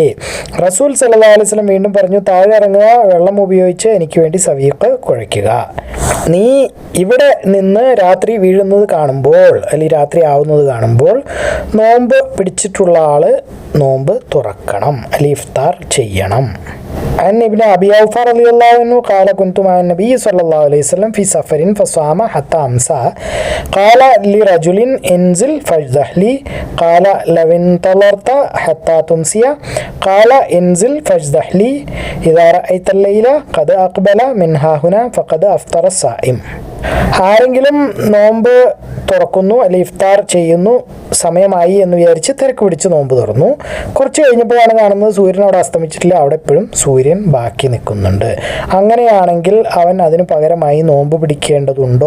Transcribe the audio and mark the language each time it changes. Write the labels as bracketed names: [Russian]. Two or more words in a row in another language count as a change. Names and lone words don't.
[Malayalam] റസൂൽ [Arabic] صلى الله عليه وسلم [Malayalam] വീണ്ടും പറഞ്ഞു, താഴെ ഇറങ്ങുക, വെള്ളം ഉപയോഗിച്ച് എനിക്ക് വേണ്ടി സവീക്ക് കുഴയ്ക്കുക. നീ ഇവിടെ നിന്ന് രാത്രി വീഴുന്നത് കാണുമ്പോൾ അല്ലെങ്കിൽ രാത്രി ആവുന്നത് കാണുമ്പോൾ നോമ്പ് പിടിച്ചിട്ടുള്ള ആൾ നോമ്പ് തുറക്കണം അല്ലെങ്കിൽ ഇഫ്താർ ചെയ്യണം. [Arabic] عن ابن أبي أوفى رضي الله عنه قال كنت مع النبي صلى الله عليه وسلم في سفر فصام حتى أمسى قال لرجل انزل فاجزح لي قال لو انتظرت حتى تمسي قال انزل فاجزح لي إذا رأيت الليل قد أقبل من ها هنا فقد أفطر الصائم. [Malayalam] ആരെങ്കിലും നോമ്പ് തുറക്കുന്നു അല്ലെങ്കിൽ ഇഫ്താർ ചെയ്യുന്നു, സമയമായി എന്ന് വിചാരിച്ച് തിരക്ക് പിടിച്ച് നോമ്പ് തുറന്നു. കുറച്ച് കഴിഞ്ഞപ്പോഴാണ് കാണുന്നത് സൂര്യൻ അവിടെ അസ്തമിച്ചിട്ടില്ല, അവിടെ എപ്പോഴും സൂര്യൻ ബാക്കി നിൽക്കുന്നുണ്ട്. അങ്ങനെയാണെങ്കിൽ അവൻ അതിന് പകരമായി നോമ്പ് പിടിക്കേണ്ടതുണ്ടോ?